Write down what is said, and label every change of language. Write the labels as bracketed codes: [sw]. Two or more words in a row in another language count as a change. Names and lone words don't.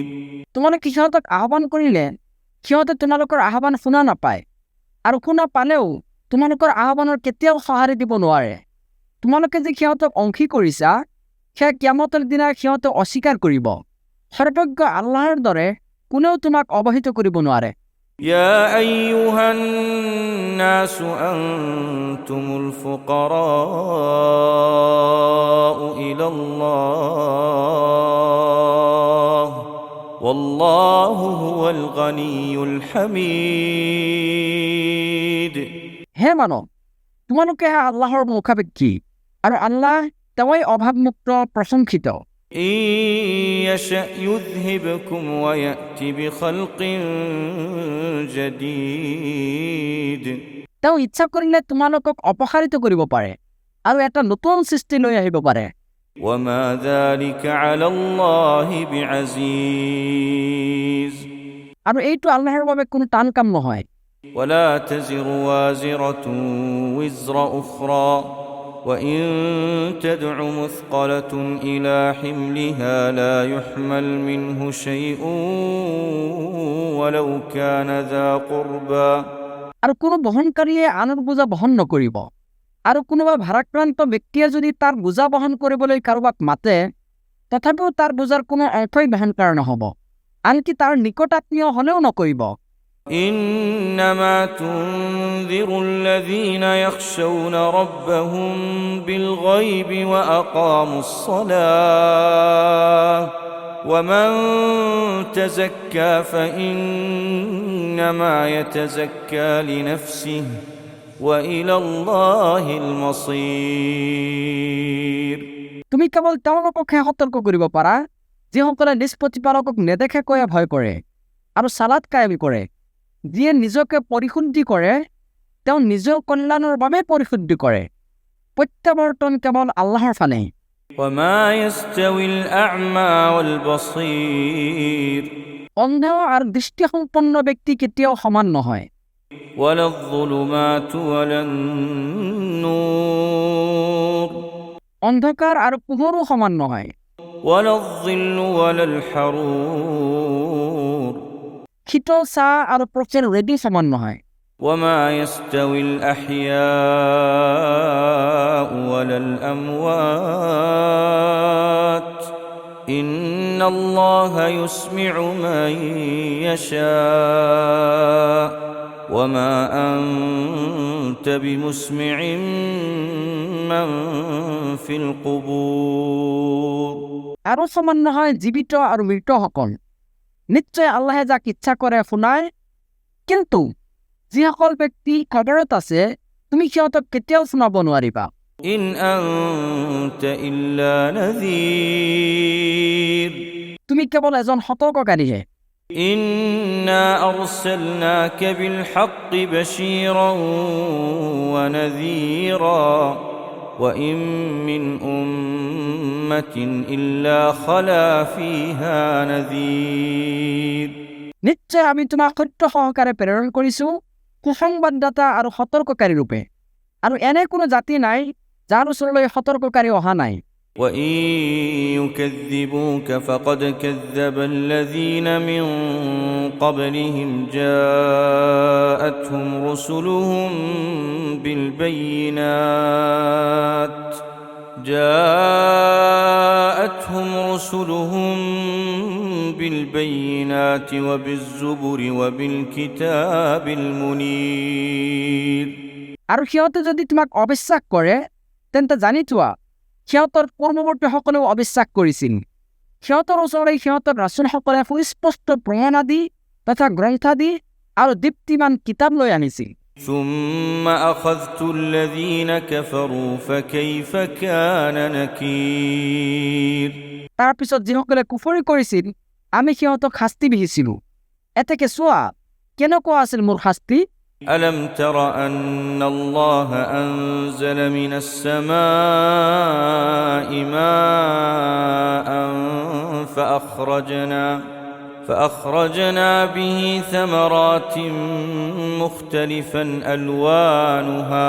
[as] তোমালোকে সিহঁতক আহ্বান কৰিলে সিহঁতে তোমালোকৰ আহ্বান শুনা নাপায়, আৰু শুনা পালেও তোমালোকৰ আহ্বানৰ কেতিয়াও সঁহাৰি দিব নোৱাৰে। তোমালোকে যে সিহঁতক অংশী কৰিছা সেয়া কিয়ামতৰ দিনা সিহঁতে অস্বীকাৰ কৰিব, সৰ্বজ্ঞ আল্লাহৰ দৰে কোনেও তোমাক অৱহিত কৰিব নোৱাৰে। [ar] يا أيها الناس أنتم الفقراء إلى الله والله هو الغني الحميد। [as] হে মানৱ, তোমালোকে আল্লাহৰ মুখাপেক্ষী আৰু আল্লাহ তেওঁই অভাৱমুক্ত প্ৰশংসিত। [ar] إن يشأ يذهبكم ويأتي بخلق جديد। [as] তেওঁ ইচ্ছা কৰিলে তোমালোকক অপসাৰিত কৰিব পাৰে আৰু এটা নতুন সৃষ্টি লৈ আহিব পাৰে। [ar] وما ذلك على الله بعزيز। [as] আৰু এইটো আল্লাহৰ বাবে কোনো টান কাম নহয়। [ar] ولا تزر وازرة وزر أخرى وإن تدع مثقلة إلى حملها لا يحمل منه شيء ولو كان ذا قربى। [as] আৰু কোনো বহনকাৰীয়ে আনৰ বোজা বহন নকৰিব, আৰু কোনোবা ভাৰাক্ৰান্ত ব্যক্তিয়ে যদি তাৰ বোজা বহন কৰিবলৈ কাৰোবাক মাতে, তথাপিও তাৰ বোজাৰ কোনো অৰ্থই বহন কৰা নহ'ব, আনকি তাৰ নিকট আত্মীয় হ'লেও নকৰিব। [ar] إنما تنذر الذين يخشون ربهم بالغيب وأقاموا الصلاة ومن تزكى فإنما يتزكى لنفسه وإلى الله المصير। [as] তুমি কেৱল তেওঁলোককহে সতৰ্ক কৰিব পাৰা যিসকলে নিজ প্ৰতিপালকক নেদেখাকৈয়ে ভয় কৰে আৰু সালাত কায়েম কৰে। যিয়ে নিজকে পৰিশুদ্ধি কৰে তেওঁ নিজৰ কল্যাণৰ বাবে পৰিশুদ্ধি কৰে। প্ৰত্যাৱৰ্তন কেৱল আল্লাহৰ ফালে। [ar] وما يستوي الأعمى والبصير। [as] অন্ধ আৰু দৃষ্টিসম্পন্ন ব্যক্তি কেতিয়াও সমান নহয়। [ar] ولا الظلمات ولا النور। [as] অন্ধকাৰ আৰু পোহৰো সমান নহয়। [ar] ولا الظل ولا الحرور। [as] শীতল চাহ আৰু প্ৰচেৰ ৰেডি সমান নহয়। [ar] وما يستوي الأحياء ولا الأموات إن الله يسمع من يشاء وما أنت بمسمع من في القبور। [as] আৰু সমান নহয় জীৱিত আৰু মৃতসকল। নিশ্চয় আল্লাহে যাক ইচ্ছা কৰে শুনায়, কিন্তু যিসকল ব্যক্তি কবৰত আছে তুমি সিহঁতক কেতিয়াও শুনাব নোৱাৰিবা। [ar] إن أنت إلا نذير। [as] তুমি কেৱল এজন সতৰ্ককাৰীহে। [ar] إنا أرسلناك بالحق بشيرا ونذيرا وإن من أمة إلا خلا فيها نذير। [as] নিশ্চয় আমি তোমাক সত্য সহকাৰে প্ৰেৰণ কৰিছোঁ সুসংবাদদাতা আৰু সতৰ্ককাৰী ৰূপে, আৰু এনে কোনো জাতি নাই যাৰ ওচৰলৈ সতৰ্ককাৰী অহা নাই। [ar] وإن يكذبوك فقد كذب الذين من قبلهم جاءتهم رسلهم بالبينات وبالزبر وبالكتاب المنير। [as] আৰু সিহঁতে যদি তোমাক অবিশ্বাস কৰে তেন্তে জানি থোৱা সিহঁতৰ পূৰ্বৱৰ্তীসকলেও অবিশ্বাস কৰিছিল। সিহঁতৰ ওচৰলৈ সিহঁতৰ ৰাছুলসকলে সুস্পষ্ট প্ৰমাণাদি তথা গ্ৰন্থাদি আৰু দীপ্তিমান কিতাপ লৈ আনিছিল। [ar] ثم أخذت الذين كفروا فكيف كان نكير। [as] তাৰ পিছত যিসকলে কুফৰি কৰিছিল আমি সিহঁতক শাস্তি বিহিছিলোঁ। এতেকে চোৱা কেনেকুৱা আছিল মোৰ শাস্তি। [ar] ألم تر أن الله أنزل من السماء ماء فأخرجنا به ثمرات مختلفا ألوانها।